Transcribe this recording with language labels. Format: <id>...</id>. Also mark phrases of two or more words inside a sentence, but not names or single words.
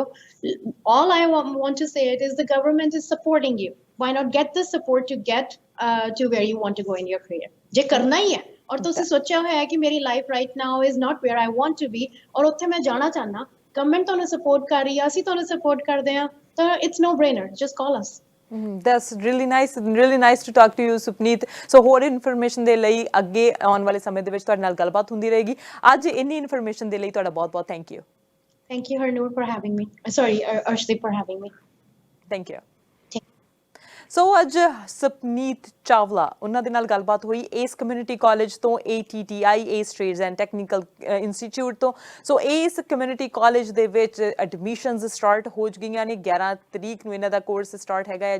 <en>All I want to say it is the government is supporting you. Why not get the support to get to where you want to go in your career?</en> <pa>ਜੇ ਕਰਨਾ ਹੀ ਹੈ ਔਰ ਤੁਸੀਂ ਸੋਚਿਆ ਹੋਇਆ ਹੈ ਕਿ ਮੇਰੀ</pa> <en>life right now is not where I want to be</en> <pa>ਔਰ ਉੱਥੇ ਮੈਂ ਜਾਣਾ ਚਾਹੁੰਦਾ, ਗਵਰਨਮੈਂਟ ਤੁਹਾਨੂੰ ਸਪੋਰਟ ਕਰ ਰਹੀ ਹੈ, ਅਸੀਂ ਤੁਹਾਨੂੰ ਸਪੋਰਟ ਕਰਦੇ ਹਾਂ, ਤਾਂ</pa> <en>it's no brainer, just call us. That's really nice to talk to you, ਸੁਪਨੀਤ।</en> <pa>ਸੋ ਹੋਰ ਇਨਫੋਰਮੇਸ਼ਨ ਦੇ ਲਈ ਅੱਗੇ ਆਉਣ ਵਾਲੇ ਸਮੇਂ ਦੇ ਵਿੱਚ ਤੁਹਾਡੇ ਨਾਲ ਗੱਲਬਾਤ ਹੁੰਦੀ ਰਹੇਗੀ। ਅੱਜ ਇੰਨੀ ਇਨਫੋਰਮੇਸ਼ਨ ਦੇ ਲਈ ਤੁਹਾਡਾ ਬਹੁਤ-ਬਹੁਤ</pa> <en>thank you. Thank you, Harnoor, for having me. Sorry, Arshdeep, for having me. Thank you.</en> <pa>ਸੋ ਅੱਜ ਸੁਪਨੀਤ ਚਾਵਲਾ ਉਹਨਾਂ ਦੇ ਨਾਲ ਗੱਲਬਾਤ ਹੋਈ ਏਸ ਕਮਿਊਨਿਟੀ ਕਾਲਜ ਤੋਂ, ATTI ਏਸ ਟ੍ਰੇਡਸ ਐਂਡ ਟੈਕਨੀਕਲ ਇੰਸਟੀਚਿਊਟ ਤੋਂ। ਸੋ ਏਸ ਕਮਿਊਨਿਟੀ ਕਾਲਜ ਦੇ ਵਿੱਚ</pa> <en>admissions start</en> <pa>ਹੋ ਗਈਆਂ ਨੇ। 11 ਤਰੀਕ ਨੂੰ ਇਹਨਾਂ ਦਾ ਕੋਰਸ ਸਟਾਰਟ ਹੈਗਾ ਹੈ।</pa>